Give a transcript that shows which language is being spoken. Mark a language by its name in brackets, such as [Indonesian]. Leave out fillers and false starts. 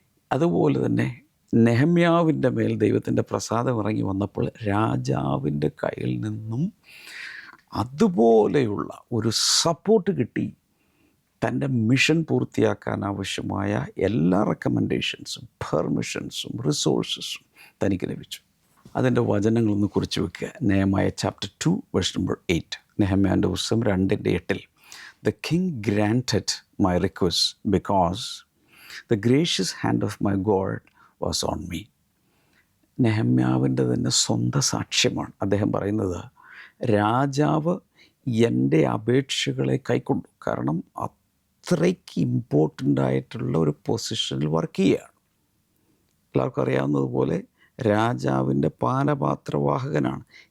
[Malayalam] അതുപോലെ തന്നെ നെഹമ്യാവിൻ്റെ മേൽ ദൈവത്തിൻ്റെ പ്രസാദം ഇറങ്ങി വന്നപ്പോൾ രാജാവിൻ്റെ കയ്യിൽ നിന്നും അതുപോലെയുള്ള ഒരു സപ്പോർട്ട് കിട്ടി. തൻ്റെ മിഷൻ പൂർത്തിയാക്കാൻ ആവശ്യമായ എല്ലാ റെക്കമെൻഡേഷൻസും പെർമിഷൻസും റിസോഴ്സസും തനിക്ക് ലഭിച്ചു. അതിൻ്റെ വചനങ്ങളൊന്ന് കുറിച്ച് വെക്കുക. നെഹമ്യാ ചാപ്റ്റർ 2 വേഴ്സ് നമ്പർ 8. നെഹമ്യാൻ്റെ പുസ്തകം 2:8. [English] The king granted my request because the gracious hand of my God was on me. [Malayalam] നെഹമ്യാവിൻ്റെ തന്നെ സ്വന്തം സാക്ഷ്യമാണ്. അദ്ദേഹം പറയുന്നത്, രാജാവ് എൻ്റെ അപേക്ഷകളെ കൈക്കൊണ്ടു. കാരണം അത്രയ്ക്ക് ഇമ്പോർട്ടൻ്റ് ആയിട്ടുള്ള ഒരു പൊസിഷനിൽ വർക്ക് ചെയ്യുകയാണ്. എല്ലാവർക്കും അറിയാവുന്നതുപോലെ രാജാവിൻ്റെ പാനപാത്രവാഹകനാണ്.